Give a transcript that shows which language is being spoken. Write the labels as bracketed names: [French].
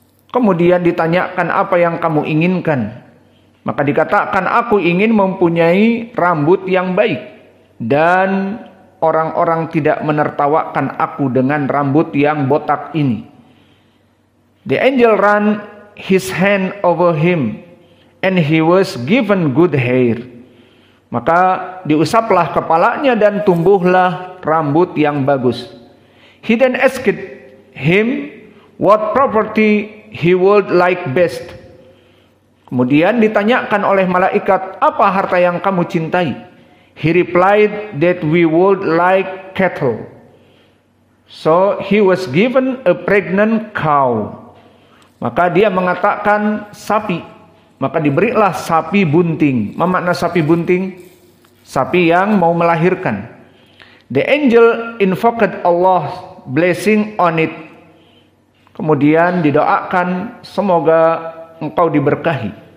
[Indonesian] Kemudian ditanyakan, apa yang kamu inginkan? Maka dikatakan, aku ingin mempunyai rambut yang baik dan orang-orang tidak menertawakan aku dengan rambut yang botak ini. [English] The angel ran his hand over him and he was given good hair. [Indonesian] Maka diusaplah kepalanya dan tumbuhlah rambut yang bagus. [English] He then asked him what property he would like best. [Indonesian] Kemudian ditanyakan oleh malaikat, apa harta yang kamu cintai? [English] He replied that we would like cattle. So he was given a pregnant cow. [Indonesian] Maka dia mengatakan sapi. Maka diberilah sapi bunting. Apa makna sapi bunting? Sapi yang mau melahirkan. [English] The angel invoked Allah's blessing on it. [Indonesian] Kemudian didoakan, semoga engkau diberkahi.